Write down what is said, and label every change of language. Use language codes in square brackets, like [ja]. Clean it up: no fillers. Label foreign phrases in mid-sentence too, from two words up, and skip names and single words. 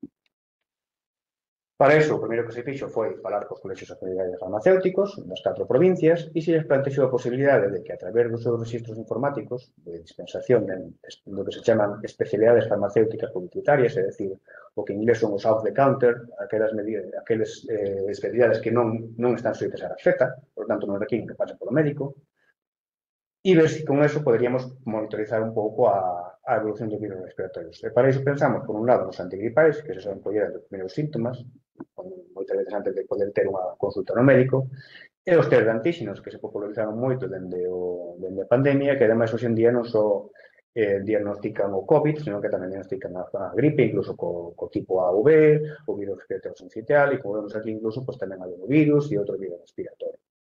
[gl] Para iso, o primeiro que se fixo foi falar cos colexios oficiais farmacéuticos das 4 provincias e se les plantexou a posibilidade de que, a través dos seus registros informáticos de dispensación do que se chaman especialidades farmacéuticas publicitarias, é dicir, o que en inglés son os [en] off the counter, [gl] aquelas especialidades que non están sujetas a receta, por tanto non requiren que pasen polo médico, e ver se con eso poderíamos monitorizar un pouco a evolución dos virus respiratorios. E para iso pensamos, por un lado, nos antigripais, que se saben coller os primeiros síntomas, moitas veces antes de poder ter unha consulta no médico, e os test de antíxenos, que se popularizaron moito dende a pandemia, que ademais hoxe en día non só diagnostican o COVID, senón que tamén diagnostican a gripe, incluso co tipo AV, o virus respiratorio sincitial, e como vemos aquí, incluso, tamén adenovirus e outro virus respiratorio.